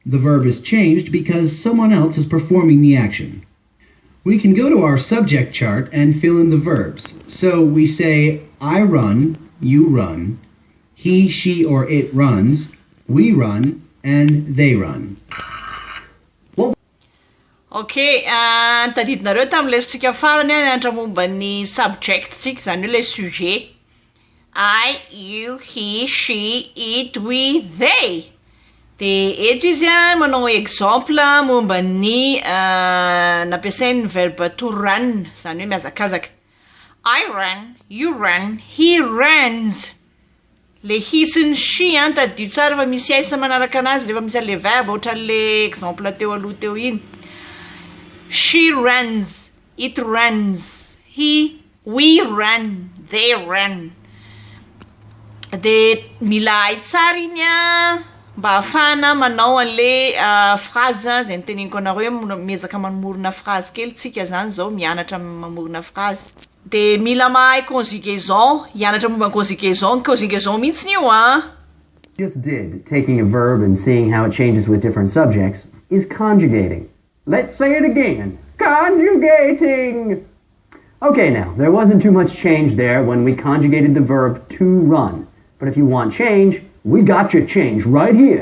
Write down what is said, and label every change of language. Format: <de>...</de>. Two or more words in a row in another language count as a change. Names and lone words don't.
<en>The verb is changed because someone else is performing the action. We can go to our subject chart and fill in the verbs. So we say, I run, you run, he, she, or it runs, we run, and they run.</en> <mg>Okay, tadidinareo tamin'ny lesontsika farany nianatra momba ny subject tsika, zany hoe</mg> <fr>le sujet.</fr> <en>I, you, he, she, it, we, they.</en> <mg>De eto izy manao exemple momba ny nampiasain'ny verbe</mg> <en>to run,</en> <mg>zany hoe mihazakazaka.</mg> <en>I run, you run, he runs.</en> <mg>Le he sy ny she tadio tsara fa misy aisa manaraka anazy rehefa misy le verbe ohatran'le exemple teo aloha teo iny.</mg> <en>She runs, it runs, we run, they run.</en> <mg>De mila hay tsara iny mba ahafahana manao an'le phrase zay noteneniko anareo hoe miezaka mamorona phrase kely tsika zany zao mianatra mamorona phrase. De mila mahay conjugaison, hianatra momba conjugaison mihitsy io</mg> <en>Just did, taking a verb and seeing how it changes with different subjects, is conjugating. Let's say it again. Conjugating! Okay now, there wasn't too much change there when we conjugated the verb to run. But if you want change, we got you change right here.</en>